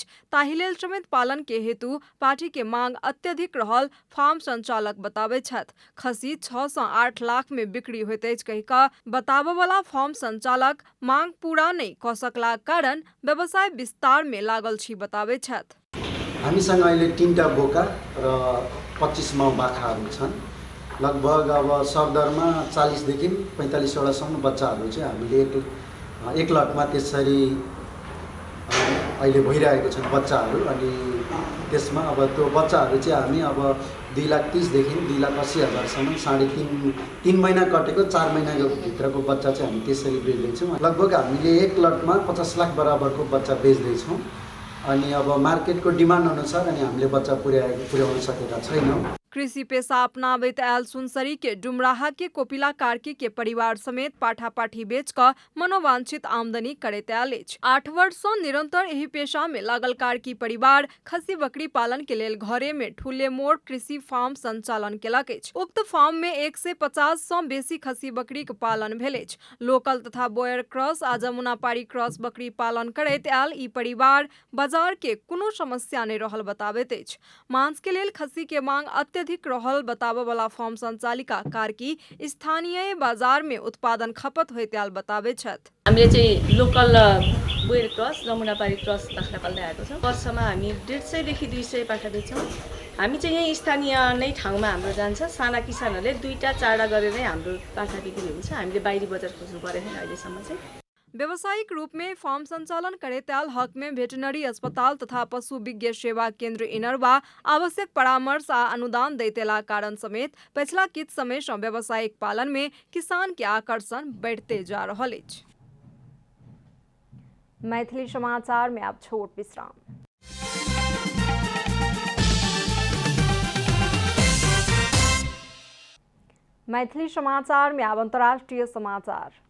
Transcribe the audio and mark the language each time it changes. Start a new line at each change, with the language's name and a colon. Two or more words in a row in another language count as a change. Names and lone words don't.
Maithili: ताहि लेल समेत पालन के हेतु पाठी के मांग अत्यधिक रहल फार्म संचालक बताबैत छथि। खस्सी 6 से 8 लाख में बिक्री होइत अछि कहि कऽ बताबऽ वाला फार्म संचालक मांग पूरा नहीं कऽ सकलाक कारण व्यवसाय विस्तार में लागल छी बताबैत छथि।
Nepali: हामीसँग अहिले 3टा बोका र 25 माउ बाख्राहरू छन्। लगभग अब सरदरमा 40 देखि 45 वटासम्म बच्चाहरू चाहिँ हामीले एक लटमा त्यसरी अहिले भइरहेको छन् बच्चाहरू। अनि त्यसमा अब त्यो बच्चाहरू चाहिँ हामी अब 2,30,000 देखि 2,80,000 सम्म 3.5 महिना कटेको 4 महिनाको भित्रको बच्चा चाहिँ हामी त्यसरी बेच्दैछौँ। लगभग हामीले एक लटमा 50 लाख बराबरको बच्चा बेच्दैछौँ। अनि अब मार्केटको डिमान्ड अनुसार अनि हामीले बच्चा पुर्याउन सकेका छैनौँ।
Maithili: कृषि पेशा अपनाबैत आयल सुनसरी के डुमराहा के कोपिला कार्की के परिवार समेत पाठा पाठी बेच कऽ मनोवांछित आमदनी करैत आयल अछि। 8 वर्ष सँ निरंतर एहि पेशा में लागल कार्की परिवार खस्सी बकरी पालन के लेल घरे में ठुले मोड़ कृषि फार्म संचालन केलक अछि। उक्त फार्म में 150 सँ बेसी खस्सी बकरी के पालन भेल अछि। लोकल तथा बोयर क्रॉस आ जमुनापाड़ी क्रॉस बकरी पालन करैत आयल ई परिवार बाजार के कोनो समस्या नहीं रहल बताबैत अछि। मांस के लेल खस्सी के मांग अत्यधिक रहल बताबऽ वाला फार्म संचालिका कार्की स्थानीय बाजार में उत्पादन खपत होइत्याल बताबै छथि।
Nepali: हामीले चाहिँ लोकल बोयर क्रस जमुनापारी क्रस बाख्रा पाल्दै आएको छौँ। वर्षमा हामी 150 देखि 200 बाख्रा बेच्छौँ। हामी चाहिँ यहीँ स्थानीय नै ठाउँमा हाम्रो जान्छ। साना किसानहरूले 2-4 गरेर नै हाम्रो बाख्रा बिक्री हुन्छ। हामीले बाहिरी बजार खोज्नु परेन अहिलेसम्म चाहिँ।
Maithili: व्यावसायिक रूप में फार्म संचालन करेत्याल हक में वेटनरी अस्पताल तथा पशु विज्ञ सेवा केंद्र इनरवा आवश्यक परामर्श आ अनुदान दैतेला कारण समेत पिछला किछ समय से व्यावसायिक पालन में किसान के आकर्षण बढ़ते जा रहल अछि। मैथिली समाचार में अब छोट विश्राम। मैथिली समाचार में अब अंतर्राष्ट्रीय समाचार।